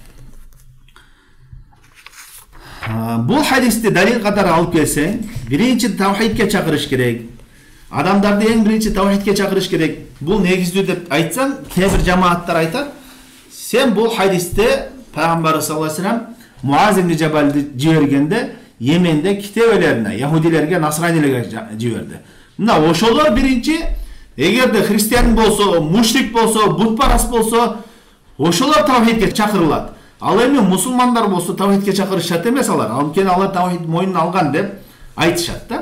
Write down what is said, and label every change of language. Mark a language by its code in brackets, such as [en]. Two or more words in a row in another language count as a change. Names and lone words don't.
[ky] Бул хадисти далил катары алып келсең, биринчи тавхидке чакырыш керек. Адамдарды эң биринчи тавхидке чакырыш керек. Бул негиздүү деп айтсаң, кээ бир жамааттар айтат, сен бул хадисте Пайгамбар [ar] صلى الله عليه وسلم [ky] Муаз ибн Жабалды жибергенде Йеменде китебелерине, яһудилерге, насранилерге жиберди. Мына ошолор биринчи, эгерде христиан болсо, мушрик болсо, бутпарас болсо, ошолор тавхидке чакырылат. Ал эми мусулмандар болсо тавхидке чакырышат эмес алар. Анткени алар тавхид мойнуна алган деп айтышат да.